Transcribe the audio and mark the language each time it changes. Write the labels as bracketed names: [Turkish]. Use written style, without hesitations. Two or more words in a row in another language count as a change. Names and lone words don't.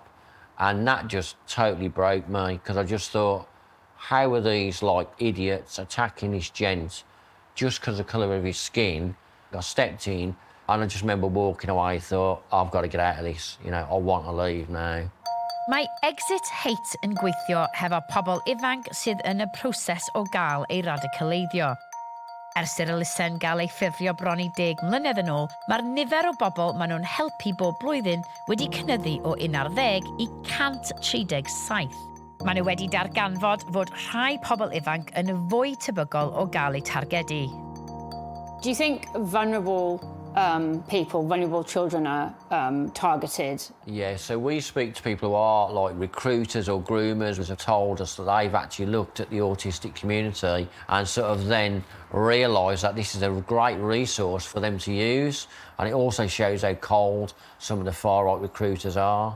[English] And that just totally broke me, because I just thought, how are these, idiots attacking this gent just because of the colour of his skin? I stepped in, and I just remember walking away, thought, I've got to get out of this, I want to leave now. [Welsh] Mae Exit Hate yn gweithio hefo pobl ifanc sydd yn y proses o gael ei radicaleiddio. Ers i'r elusen gael ei ffurfio bron i 10 mlynedd yn ôl, mae'r nifer o bobl maen nhw'n helpu bob blwyddyn wedi cynyddu o 11 i 137. Maen nhw wedi darganfod fod rhai pobl ifanc yn fwy tebygol o gael eu targedu. [English] Do you think vulnerable vulnerable children are targeted? Yeah, so we speak to people who are like recruiters or groomers who have told us that they've actually looked at the autistic community and sort of then realised that this is a great resource for them to use, and it also shows how cold some of the far-right recruiters are.